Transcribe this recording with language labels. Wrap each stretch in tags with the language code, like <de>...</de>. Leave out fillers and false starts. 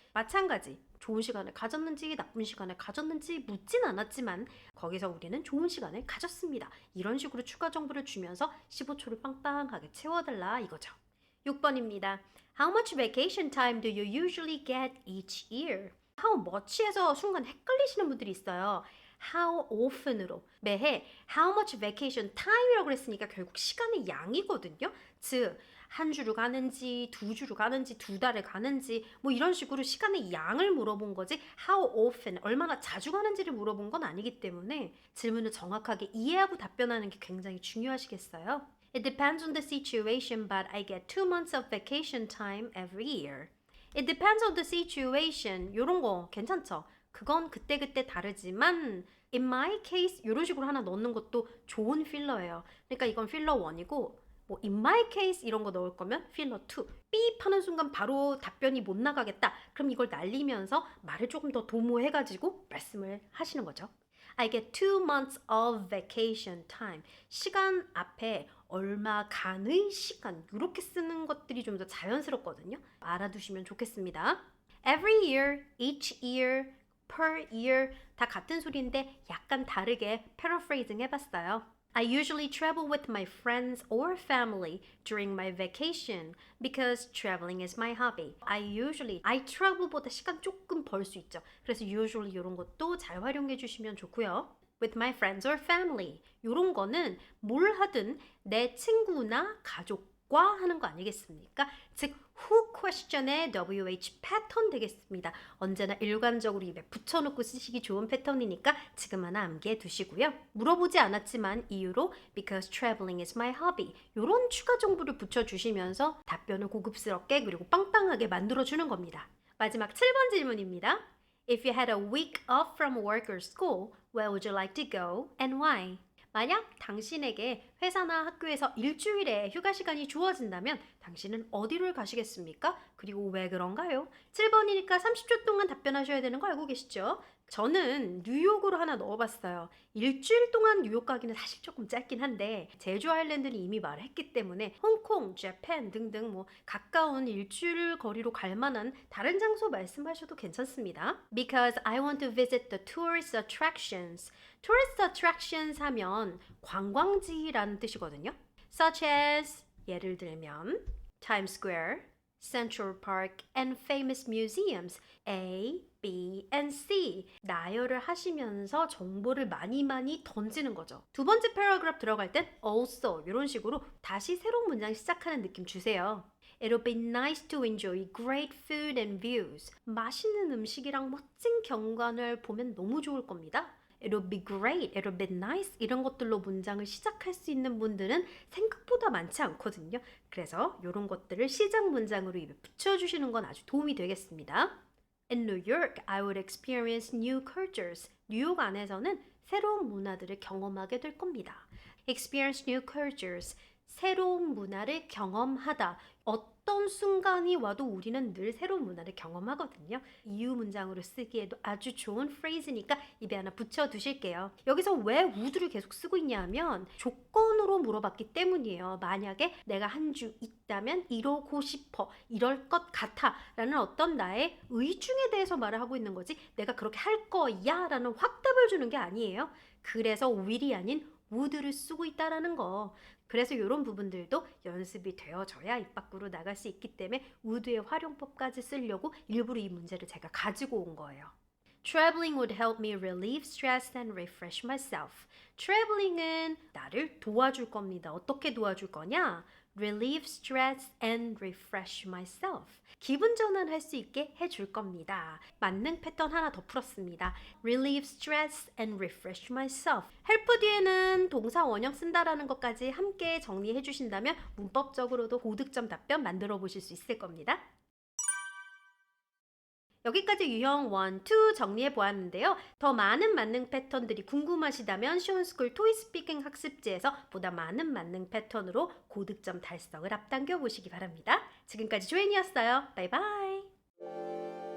<ko>마찬가지 좋은 시간을 가졌는지 나쁜 시간을 가졌는지 묻진 않았지만 거기서 우리는 좋은 시간을 가졌습니다. 이런 식으로 추가 정보를 주면서 15초를 빵빵하게 채워달라 이거죠. 6번입니다.</ko> <en>How much vacation time do you usually get each year? How much</en> <ko>에서 순간 헷갈리시는 분들이 있어요.</ko> <en>How often</en> <ko>으로 매해</ko> <en>how much vacation time</en> <ko>이라고 했으니까 결국 시간의 양이거든요. 즉 한 주를 가는지 두 주를 가는지 두 달을 가는지 뭐 이런 식으로 시간의 양을 물어본 거지</ko> <en>how often</en> <ko>얼마나 자주 가는지를 물어본 건 아니기 때문에 질문을 정확하게 이해하고 답변하는 게 굉장히 중요하시겠어요.</ko> <en>It depends on the situation, but I get 2 months of vacation time every year. It depends on the situation.</en> <ko>요런 거 괜찮죠? 그건 그때그때 다르지만</ko> <en>in my case</en> <ko>이런 식으로 하나 넣는 것도 좋은 필러예요. 그러니까 이건 필러 1이고 뭐</ko> <en>in my case</en> <ko>이런 거 넣을 거면 필러 2. 삐 하는 순간 바로 답변이 못 나가겠다. 그럼 이걸 날리면서 말을 조금 더 도모해가지고 말씀을 하시는 거죠.</ko> <en>I get 2 months of vacation time.</en> <ko>시간 앞에 얼마간의 시간 이렇게 쓰는 것들이 좀 더 자연스럽거든요. 알아두시면 좋겠습니다.</ko> <en>Every year, each year, per year</en> <ko>다 같은 소리인데 약간 다르게</ko> <en>paraphrasing</en> <ko>해봤어요.</ko> <en>I usually travel with my friends or family during my vacation because traveling is my hobby. I travel</en> <ko>보다 시간 조금 벌 수 있죠. 그래서</ko> <en>usually</en> <ko>이런 것도 잘 활용해 주시면 좋고요.</ko> <en>With my friends or family</en> <ko>이런 거는 뭘 하든 내 친구나 가족과 하는 거 아니겠습니까? 즉</ko> <en>who question</en> <ko>의 WH 패턴 되겠습니다. 언제나 일관적으로 입에 붙여놓고 쓰시기 좋은 패턴이니까 지금 하나 암기해 두시고요. 물어보지 않았지만 이유로</ko> <en>because traveling is my hobby</en> <ko>이런 추가 정보를 붙여주시면서 답변을 고급스럽게 그리고 빵빵하게 만들어주는 겁니다. 마지막 7번 질문입니다.</ko> <en>If you had a week off from work or school, where would you like to go and why?</en> <ko>만약 당신에게 회사나 학교에서 일주일의 휴가 시간이 주어진다면 당신은 어디를 가시겠습니까? 그리고 왜 그런가요? 7번이니까 30초 동안 답변하셔야 되는 거 알고 계시죠? 저는 뉴욕으로 하나 넣어봤어요. 일주일 동안 뉴욕 가기는 사실 조금 짧긴 한데 제주 아일랜드는 이미 말했기 때문에 홍콩, 재팬 등등 뭐 가까운 일주일 거리로 갈 만한 다른 장소 말씀하셔도 괜찮습니다.</ko> <en>Because I want to visit the tourist attractions. Tourist attractions</en> <ko>하면 관광지라는 뜻이거든요.</ko> <en>Such as</en> <ko>예를 들면</ko> <en>Times Square, Central Park and famous museums A, B, and C</en> <ko>나열을 하시면서 정보를 많이 던지는 거죠. 두 번째 패러그래프 들어갈 땐 also 이런 식으로 다시 새로운 문장 시작하는 느낌 주세요.</ko> <en>It'll be nice to enjoy great food and views.</en> <ko>맛있는 음식이랑 멋진 경관을 보면 너무 좋을 겁니다.</ko> <en>it'll be great, it'll be nice</en> <ko>이런 것들로 문장을 시작할 수 있는 분들은 생각보다 많지 않거든요. 그래서 이런 것들을 시작 문장으로 입에 붙여주시는 건 아주 도움이 되겠습니다.</ko> <en>In New York, I would experience new cultures.</en> <ko>뉴욕 안에서는 새로운 문화들을 경험하게 될 겁니다.</ko> <en>Experience new cultures.</en> <ko>새로운 문화를 경험하다. 어떤 순간이 와도 우리는 늘 새로운 문화를 경험하거든요. 이유 문장으로 쓰기에도 아주 좋은 프레이즈니까 입에 하나 붙여두실게요. 여기서 왜 would를 계속 쓰고 있냐 하면 조건으로 물어봤기 때문이에요. 만약에 내가 한 주 있다면 이러고 싶어, 이럴 것 같아 라는 어떤 나의 의중에 대해서 말을 하고 있는 거지 내가 그렇게 할 거야 라는 확답을 주는 게 아니에요. 그래서 will이 아닌 would를 쓰고 있다라는 거. 그래서 이런 부분들도 연습이 되어져야 입 밖으로 나갈 수 있기 때문에 would의 활용법까지 쓰려고 일부러 이 문제를 제가 가지고 온 거예요.</ko> <en>Traveling would help me relieve stress and refresh myself.</en> <ko>Traveling은 나를 도와줄 겁니다. 어떻게 도와줄 거냐?</ko> <en>Relieve stress and refresh myself.</en> <ko>기분 전환할 수 있게 해줄 겁니다. 만능 패턴 하나 더 풀었습니다.</ko> <en>Relieve stress and refresh myself.</en> <ko>help 뒤에는 동사 원형 쓴다라는 것까지 함께 정리해 주신다면 문법적으로도 고득점 답변 만들어 보실 수 있을 겁니다. 여기까지 유형 1, 2 정리해 보았는데요. 더 많은 만능 패턴들이 궁금하시다면 시온스쿨 토이스피킹 학습지에서 보다 많은 만능 패턴으로 고득점 달성을 앞당겨 보시기 바랍니다. 지금까지 조앤이었어요. 바이바이.</ko>